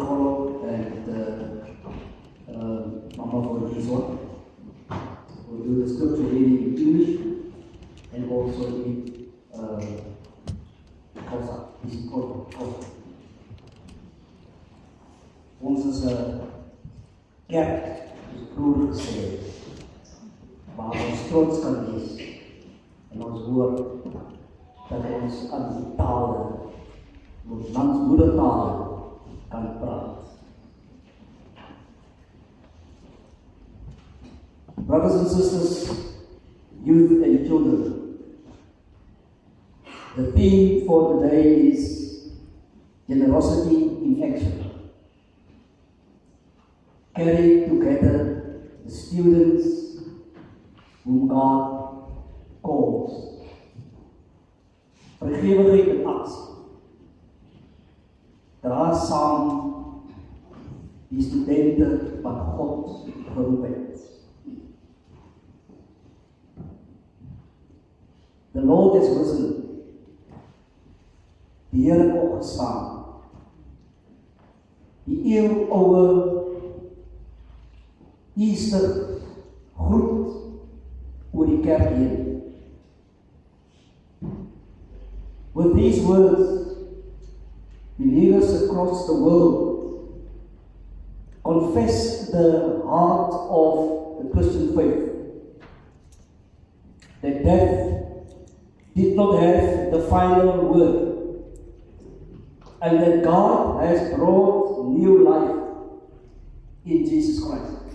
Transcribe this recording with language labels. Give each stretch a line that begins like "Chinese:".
English: Kolo and Mama for this one. We'll do the scripture reading in English and also in Xhosa. This is called Xhosa.
Afrikaans: Ons is 'n kerk, soos broer gesê het, waar ons trots kan wees en ons hoor dat ons aan die tale, ons landsmoedertale kan praat.
English: Brothers and sisters, youth and children, the theme for today is generosity in action. Carry together the students whom God calls.
Afrikaans: Vrygewigheid in aksie. Dra saam die studente wat God geroep het.
English: The Lord has risen.
Afrikaans: Die Here het opgestaan. Die eeuwoude Easter groet oor die kerk heen.
English: With these words, believers across the world confess the heart of the Christian faith, that death did not have the final word, and that God has brought new life in Jesus Christ.